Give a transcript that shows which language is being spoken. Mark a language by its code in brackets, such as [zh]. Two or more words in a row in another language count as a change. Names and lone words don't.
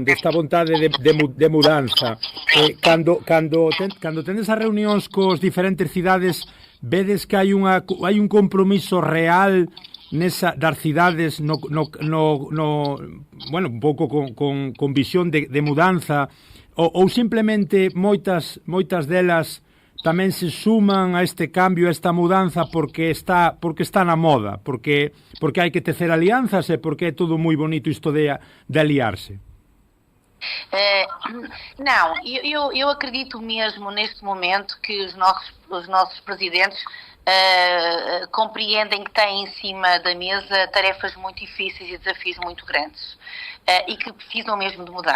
[gl] Desta vontade de mudanza. Cando tendes as reunións cos diferentes cidades, vedes que hai un compromiso real das cidades bueno, un pouco con visión de mudanza ou simplemente moitas delas tamén se suman a este cambio, a esta mudanza porque está na moda, porque hai que tecer alianzas e porque é todo moi bonito isto de aliarse. [pt] Não, eu acredito mesmo neste momento que os nossos presidentes compreendem que têm em cima da mesa tarefas muito difíceis e desafios muito grandes e que precisam mesmo de mudar.